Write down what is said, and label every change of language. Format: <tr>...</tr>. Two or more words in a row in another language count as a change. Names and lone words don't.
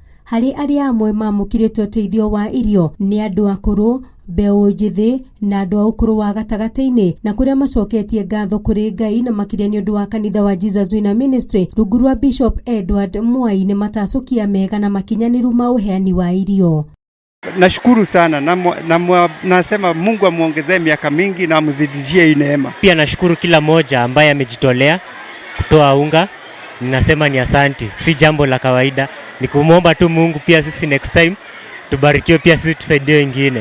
<ki>Hari aria amwe mamukiritwo teithio wa irio ni andu akuru, mbeu njithi na andu a ukuru wa gatagati-ini na kuria macoketie ngatho kuri Ngai na makiria ni undu wa kanitha wa Jesus Winner Ministry rungu rwa Bishop Edward Mwai ni matacokia mega na makinyaniru ma uheani wa irio.</ki> <sw>Nashukuru sana na nasema Mungu amuongezee miaka mingi na amzidishie neema. Pia nashukuru kila moja ambaye amejitolea kutoa unga. Ninasema ni asante, si jambo la kawaida. Nikumuomba tu Mungu pia sisi</sw> <en>next time</en> <sw>tubarikiwe, pia sisi tusaidie wengine.</sw>